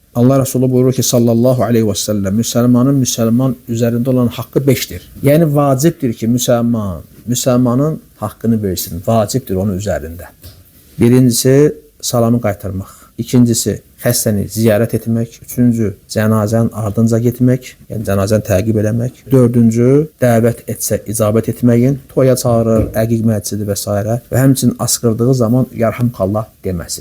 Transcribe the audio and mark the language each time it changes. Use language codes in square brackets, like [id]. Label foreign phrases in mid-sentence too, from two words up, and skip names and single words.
[tr] Allah Resulü buyurur ki [ar] صلى الله عليه وسلم [tr] Müslümanın Müslüman üzerinde olan hakkı 5'tir. Yani vaciptir ki Müslümanın hakkını versin. Vaciptir onun üzerinde. [az] Birincisi salamı qaytarmaq. İkincisi xəstəni ziyarət etmək. Üçüncü cənazənin ardınca getmək, yəni cənazəni təqib eləmək. Dördüncü dəvət etsə icabət etməyin, toya çağırır, əqiq məclisi və s. və həmçinin asqırdığı zaman yarhamkallah deməsi.